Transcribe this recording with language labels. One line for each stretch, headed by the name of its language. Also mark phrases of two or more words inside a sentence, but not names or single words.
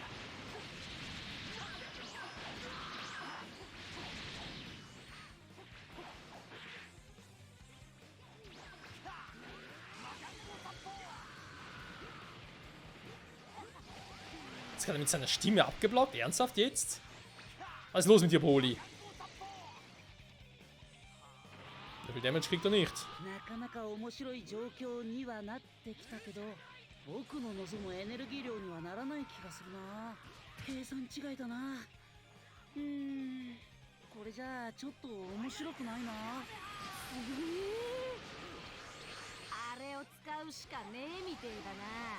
German: Jetzt hat er mit seiner Stimme abgeblockt? Ernsthaft jetzt? Was ist los mit dir, Broly? So viel Damage kriegt er nicht.
Japanese: なかなか面白い状況にはなってきたけど、僕の望むエネルギー量にはならない気がするな。計算違いだな。これじゃあちょっと面白くないな。あれを使うしかねえみてえだな。